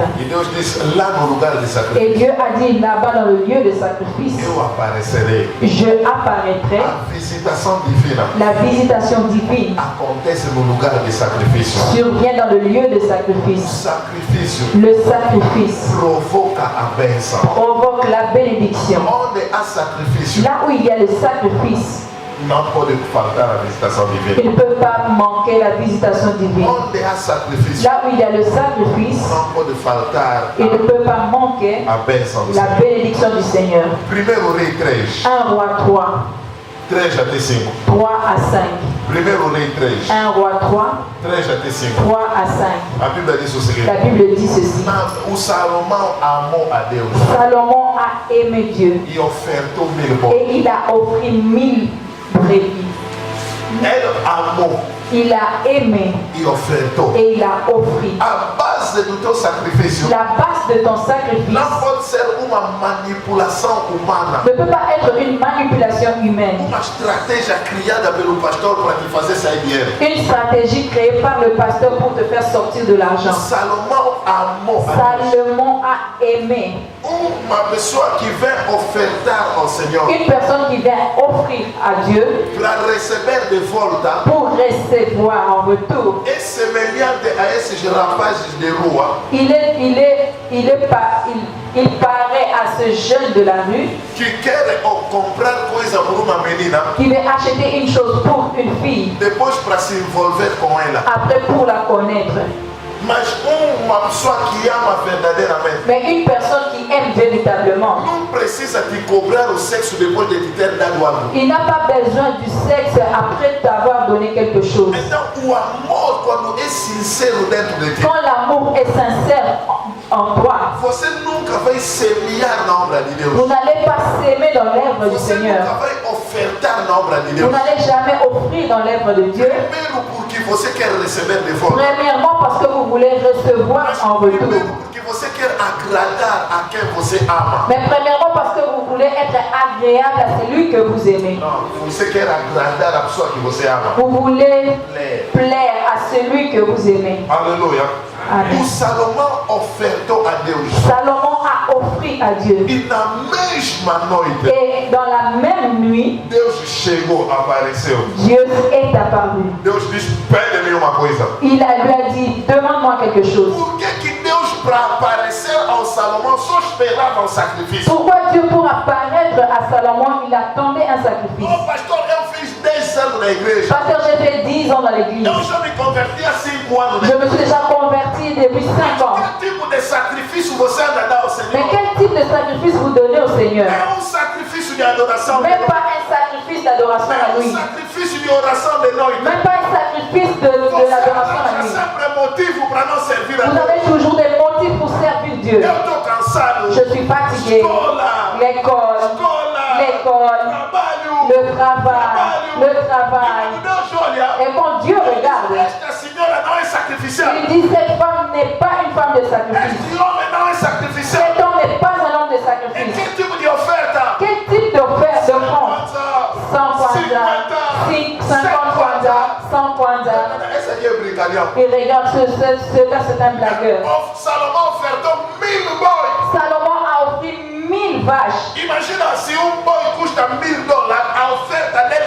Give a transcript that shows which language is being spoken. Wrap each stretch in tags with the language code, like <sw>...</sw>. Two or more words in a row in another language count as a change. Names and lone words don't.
<pt>E Deus disse, lá no lugar de</pt> <fr>Et</fr> <pt>sacrifício,</pt> <fr>Dieu a dit là-bas dans le lieu de sacrifice,</fr> <pt>eu aparecerei.</pt> <fr>je apparaîtrai.</fr> <pt>A visitação divina</pt> <fr>La visitation divine</fr> <pt>acontece no lugar de sacrifício.</pt> <fr>survient dans le lieu de</fr> <pt>O</pt> <fr>sacrifice.</fr> <pt>sacrifício</pt> <fr>Le sacrifice</fr> <pt>provoca a bênção.</pt> <fr>provoque la bénédiction.</fr> <pt>Onde há sacrifício,</pt> <fr>Là où il y a le sacrifice,</fr> <pt>não pode faltar a visitação divina.</pt> <fr>il ne peut pas manquer la visitation divine.</fr> <pt>Onde há sacrifício,</pt> <fr>Là où il y a le sacrifice,</fr> <pt>não pode faltar</pt> <fr>il ne peut pas manquer</fr> <pt>a bênção do</pt> <fr>la</fr> <pt>Senhor.</pt> <fr>bénédiction du Seigneur.</fr> <pt>Primeiro Rei 3,</pt> <fr>1 roi 3,</fr> <pt>3 até 5.</pt> <fr>3 à 5.</fr> <pt>Primeiro Rei 3,</pt> <fr>1 roi 3,</fr> <pt>3 até 5.</pt> <fr>3 à 5.</fr> <pt>A Bíblia diz o seguinte.</pt> <fr>La Bible dit ceci.</fr> <pt>O Salomão amou a Deus</pt> <fr>Salomon a aimé Dieu</fr> <pt>e ofertou 1000 bois.</pt> <fr>et il a offert 1000 brebis.</fr> <pt>Ele amou</pt> <fr>Il a aimé</fr> <pt>e ofertou.</pt> <fr>et il a offert.</fr> <pt>A base do teu sacrifício</pt> <fr>La base de ton sacrifice</fr> <pt>não pode ser uma manipulação humana,</pt> <fr>ne peut pas être une manipulation humaine,</fr> <pt>uma estratégia criada pelo pastor para te fazer sair dinheiro.</pt> <fr>une stratégie créée par le pasteur pour te faire sortir de l'argent.</fr> <pt>Salomão amou a Deus.</pt> <fr>Salomon a aimé.</fr> <pt>Uma pessoa que vem ofertar ao Senhor</pt> <fr>Une personne qui vient offrir à Dieu</fr> <pt>para receber de volta</pt> <fr>pour recevoir en retour.</fr> <pt>é semelhante a esses rapazes de rua</pt> <fr>Il paraît à ce jeune de la rue</fr> <pt>que querem comprar coisa por uma menina,</pt> <fr>qui veut acheter une chose pour une fille,</fr> <pt>depois para se envolver com ela.</pt> <fr>après pour la connaître.</fr> <pt>Mas uma pessoa que ama verdadeiramente</pt> <fr>Mais une personne qui aime véritablement,</fr> <pt>não precisa te cobrar o sexo depois de te ter dado algo.</pt> <fr>il n'a pas besoin du sexe après t'avoir donné quelque chose.</fr> <pt>Então, o amor, quando é sincero dentro de ti,</pt> <fr>Quand l'amour est sincère en toi,</fr> <pt>você nunca vai semear na obra de</pt> <fr>vous</fr> <pt>Deus.</pt> <fr>n'allez pas s'aimer dans l'œuvre du</fr> <pt>Você nunca</pt> <fr>Seigneur.</fr> <pt>vai ofertar na obra de</pt> <fr>Vous</fr> <pt>Deus.</pt> <fr>n'allez jamais offrir dans l'œuvre de Dieu.</fr> <pt>Primeiro porque você quer receber de volta.</pt> <fr>Premièrement parce que vous voulez recevoir</fr> <pt>Mas</pt> <fr>en retour.</fr> <pt>primeiro porque você quer agradar a quem você ama.</pt> <fr>Mais premièrement parce que vous voulez être agréable à celui que vous aimez.</fr> <pt>Não, você quer agradar a pessoa que você ama.</pt> <fr>Vous voulez</fr> <pt>Lê.</pt> <fr>plaire à celui que vous aimez.</fr> <pt>Aleluia. Amém. O Salomão ofertou a Deus.</pt> <fr>Salomon a offert à Dieu.</fr> <pt>E na mesma noite,</pt> <fr>Et dans la même nuit,</fr> <pt>Deus chegou, apareceu.</pt> <fr>Dieu est apparu.</fr> <pt>Deus disse, pede-me uma coisa.</pt> <fr>Lui a dit, demande-moi quelque chose.</fr> <pt>Por que Deus, para aparecer ao Salomão, só esperava o sacrifício?</pt> <fr>Pourquoi Dieu, pour apparaître à Salomon, il attendait un sacrifice?</fr> <pt>Oh, pastor, eu fiz 10 anos na igreja.</pt> <fr>Pasteur, j'ai fait 10 ans dans l'église.</fr> <pt>Eu já me converti há 5 anos.</pt> <fr>Je me suis déjà converti depuis 5 ans.</fr> <pt>Que tipo de sacrifício você anda a dar ao</pt> <fr>Mais</fr> <pt>Senhor?</pt> <fr>quel type de sacrifice vous donnez au Seigneur?</fr> <pt>É sacrifício de adoração.</pt> <fr>Même pas un sacrifice d'adoration à lui.</fr> <pt>Sacrifício de oração de noite.</pt> <fr>Même pas un sacrifice de l'adoration à lui.</fr> <pt>sempre motivo para não servir a</pt> <fr>Vous</fr> <pt>Deus.</pt> <fr>avez toujours des motifs pour servir Dieu.</fr> <pt>Eu estou cansado.</pt> <fr>Je suis fatigué.</fr> <pt>Escola.</pt> <fr>L'école,</fr> <pt>Trabalho.</pt> <fr>le travail.</fr> <pt>Deus olha.</pt> <fr>Et quand Dieu regarde,</fr> <pt>Esta senhora não é sacrificial.</pt> <fr>il dit cette femme n'est pas une femme de sacrifice.</fr> <pt>Este homem não é sacrificial.</pt> <fr>Cet homme n'est pas un homme de</fr> <pt>E</pt> <fr>sacrifice.</fr> <pt>que tipo de oferta?</pt> <fr>Quel type d'offerte de prendre?</fr> <pt>100 kwanza, 50 kwanza, 100 kwanza. Essa aqui é brincadeira.</pt> <fr>Et regarde, celui-là c'est un blagueur.</fr> <pt>Salomão ofertou 1000 bois.</pt> <fr>Salomon a offert 1000 vaches.</fr> <pt>Imagina se boi custa $1000, a oferta</pt>